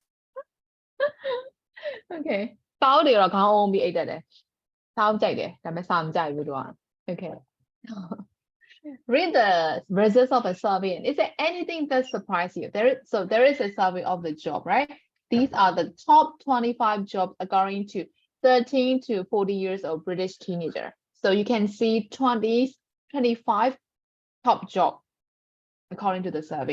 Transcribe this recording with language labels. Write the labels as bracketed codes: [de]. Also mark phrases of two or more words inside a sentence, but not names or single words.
[en] Okay [my] စာအုပ်တွေတော့ခေါင်းအုံးပြီးအိတ်တက်တယ်စာအုပ်ကြိုက်တယ်ဒါပေမဲ့စာမကြိုက်ဘူးသူက [en] Okay read the results of a survey and is there anything that surprised you there is a survey of the job right these are the top 25 jobs according to 13 to 40 years old British teenager so you can see 25 top job according to the survey.